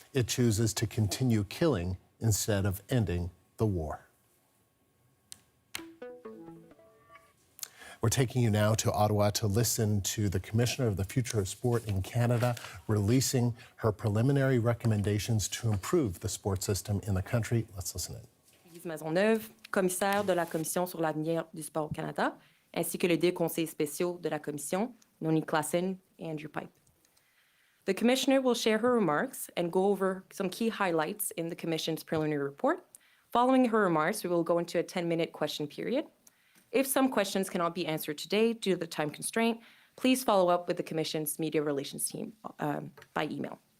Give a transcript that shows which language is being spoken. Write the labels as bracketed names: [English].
[English] It chooses to continue killing instead of ending the war. We're taking you now to Ottawa to listen to the Commissioner of the Future of Sport in Canada releasing her preliminary recommendations to improve the sport system in the country. Let's listen in. [French] Lise Maisonneuve, commissaire de la Commission sur l'avenir du sport au Canada, ainsi que les deux conseillers spéciaux de la Commission, Noni Klassen and Andrew Pipe. [English] The Commissioner will share her remarks and go over some key highlights in the Commission's preliminary report. Following her remarks, we will go into a 10-minute question period. If some questions cannot be answered today due to the time constraint, please follow up with the Commission's media relations team by email.